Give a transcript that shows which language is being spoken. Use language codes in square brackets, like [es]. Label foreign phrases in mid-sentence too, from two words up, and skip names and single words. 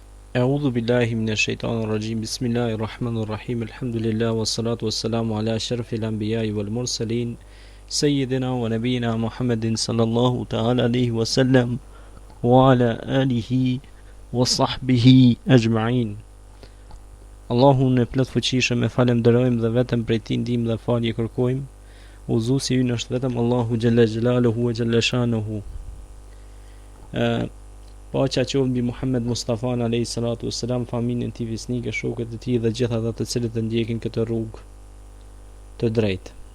[ar] أعوذ بالله من الشيطان الرجيم. بسم الله الرحمن الرحيم. الحمد لله والصلاة والسلام على أشرف الأنبياء والمرسلين سيدنا ونبينا محمد صلى الله تعالى عليه وسلم وعلى آله وصحبه أجمعين. [sq] Allahun e plot fuqishëm e falenderojmë dhe vetëm prej tij ndihmë dhe falje kërkojmë. Udhëzuesi ynë është vetëm Allahu [ar] جل جلاله وجل شأنه. [sq] Paqja qoftë mbi Muhammed Mustafa [ar] عليه الصلاة والسلام, [sq] familjen e tij fisnike, shokët e tij dhe gjithë ata të cilët e ndjekin këtë rrugë të drejtë.